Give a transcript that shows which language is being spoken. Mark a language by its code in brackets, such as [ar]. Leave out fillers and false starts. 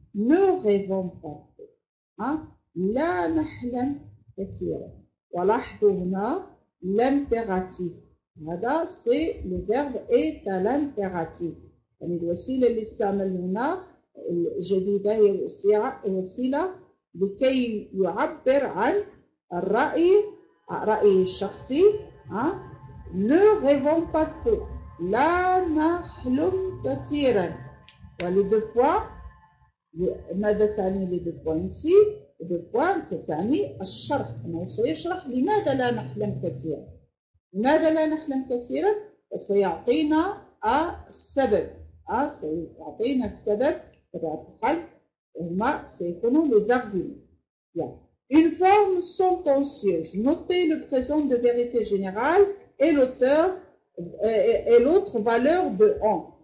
[fr] Ne rêvons pas، [ar] لا نحلم كثيرا. ولاحظوا هنا l'impératif، هذا [fr] c'est le verbe est à l'impératif، [ar] يعني الوسيلة اللي استعمل هنا الجديدة هي وسيلة لكي يعبر عن رأيه الشخصي. Ne rêvons pas trop، لا نحلم كثيرا. ولي دو بوان، ماذا تعني لي دو بوان ici؟ دو بوان ستعني الشرح، أنه سيشرح لماذا لا نحلم كثيرا. لماذا لا نحلم كثيرا؟ وسيعطينا السبب، سيعطينا السبب بطبيعة الحال، هما سيكونوا les arguments. [fr] Une forme sentencieuse. Notez le présent de vérité générale et l'auteur et l'autre valeur de on.